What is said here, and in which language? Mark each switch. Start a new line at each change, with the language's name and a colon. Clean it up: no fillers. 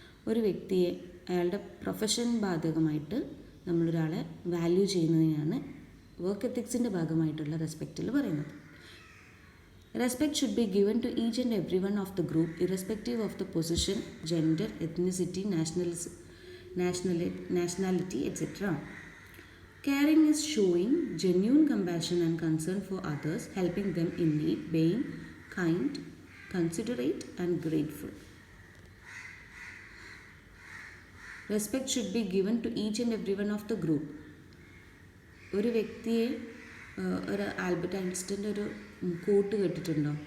Malayalam: ഒരു വ്യക്തിയെ അയാളുടെ പ്രൊഫഷൻ ബാധകമായിട്ട് നമ്മളൊരാളെ വാല്യൂ ചെയ്യുന്നതിനാണ് വർക്ക് എത്തിക്സിൻ്റെ ഭാഗമായിട്ടുള്ള റെസ്പെക്റ്റിൽ പറയുന്നത്.
English: Respect should be given to each and every one of the group irrespective of the position, gender, ethnicity, nationality, etc. Caring is showing genuine compassion and concern for others, helping them in need, being kind, considerate and grateful. Respect should be given to each and every one of the group.
Malayalam: ഒരു വ്യക്തിയെ ഒരു Albert ഐൻസ്റ്റീൻ്റെ ഒരു coat കേട്ടിട്ടുണ്ടോ?